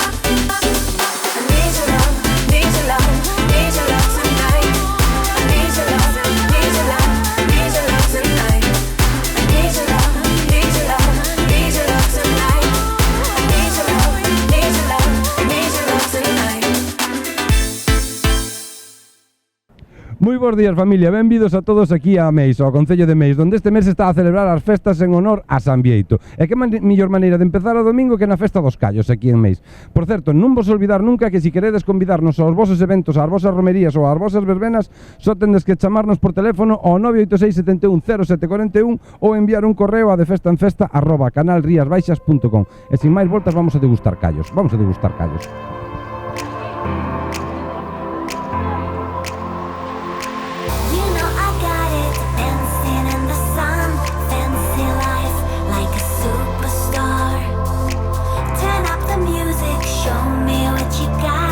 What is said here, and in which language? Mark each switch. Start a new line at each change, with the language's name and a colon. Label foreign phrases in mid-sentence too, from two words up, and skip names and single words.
English: I need your love, need your love, need your love tonight. I need your love, need your love, need your love tonight. I need your love, need your love, need your love tonight. I need your love, need your love, need your love tonight.
Galician: Moi bons días, familia, benvidos a todos aquí a Meis, ao Concello de Meis, onde este mes se está a celebrar as festas en honor a San Bieito. E que mellor maneira de empezar o domingo que na festa dos callos aquí en Meis. Por certo, non vos olvidar nunca que se queredes convidarnos aos vosos eventos, ás vosas romerías ou ás vosas verbenas, só tendes que chamarnos por teléfono ao 986 71 0741 ou enviar un correo a defestaenfesta@canalriasbaixas.com. E sin máis voltas vamos a degustar callos. Vamos a degustar callos.
English: You know I got it, dancing in the sun, fancy life like a superstar. Turn up the music, show me what you got.